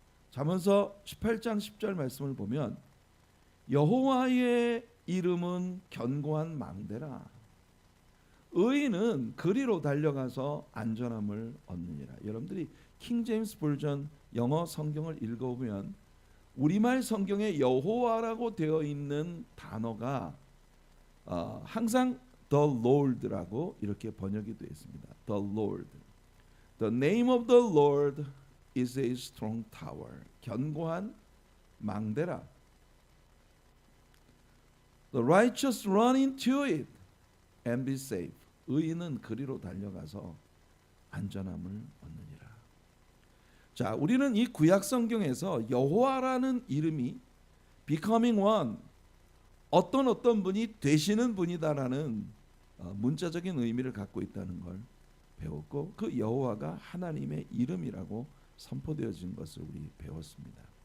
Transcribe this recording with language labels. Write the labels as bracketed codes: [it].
[ko] 잠언서 18장 10절 말씀을 보면 여호와의 이름은 견고한 망대라 의인은 그리로 달려가서 안전함을 얻느니라. 여러분들이 킹 제임스 버전 영어 성경을 읽어보면 우리말 성경에 여호와라고 되어 있는 단어가 항상 The Lord라고 이렇게 번역이 되어 있습니다. [en] The Lord. The name of the Lord is a strong tower. [ko] 견고한 망대라. [en] The righteous run into it and be safe. [ko] 의인은 그리로 달려가서 안전함을 얻느니라. 자, 우리는 이 구약 성경에서 여호와라는 이름이 [en] becoming one, [ko] 어떤 분이 되시는 분이다라는 문자적인 의미를 갖고 있다는 걸 배웠고 그 여호와가 하나님의 이름이라고 선포되어진 것을 우리 배웠습니다.